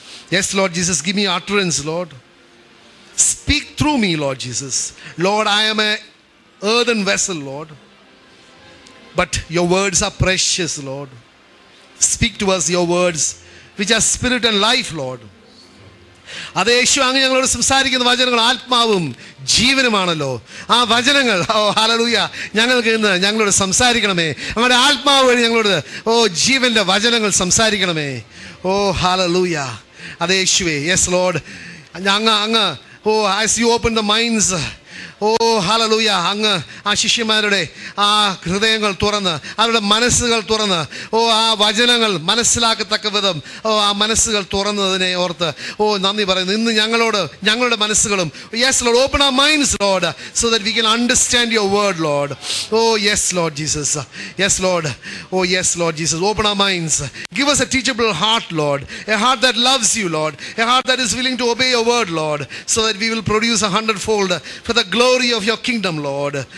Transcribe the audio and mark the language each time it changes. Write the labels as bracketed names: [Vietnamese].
[English] Yes, Lord Jesus, give me utterance, Lord. Speak through me, Lord Jesus. Lord, I am an earthen vessel, Lord. But your words are precious, Lord. Speak to us your words, which are spirit and life, Lord. [Malayalam] അത് യേശു അങ്ങ് ഞങ്ങളോട് സംസാരിക്കുന്ന വചനങ്ങൾ ആത്മാവും ജീവനുമാണല്ലോ. ആ വചനങ്ങൾ hallelujah ഞങ്ങൾക്ക് ഇന്ന് ഞങ്ങളോട് സംസാരിക്കണമേ. അങ്ങയുടെ ആത്മാവ് വഴി ഞങ്ങളോട് ജീവന്റെ വചനങ്ങൾ സംസാരിക്കണമേ. ഹല്ലേലൂയ. അത് യേശുവേ. [English] Yes Lord. [Malayalam] അങ്ങ് [English] as you open the minds, [Malayalam] hallelujah, അങ്ങ് ആ ശിഷ്യന്മാരുടെ ആ ഹൃദയങ്ങൾ തുറന്ന് അവരുടെ മനസ്സുകൾ തുറന്ന് ആ വചനങ്ങൾ മനസ്സിലാക്കത്തക്ക വിധം ആ മനസ്സുകൾ തുറന്നതിനെ ഓർത്ത് നന്ദി പറയുന്നു. ഇന്ന് ഞങ്ങളുടെ മനസ്സുകളും [English] Yes Lord, open our minds, Lord, so that we can understand your word, Lord. Yes, Lord Jesus. Yes, Lord. Yes, Lord Jesus. Open our minds. Give us a teachable heart, Lord. A heart that loves you, Lord. A heart that is willing to obey your word, Lord, so that we will produce 100-fold for the glory of your kingdom, Lord.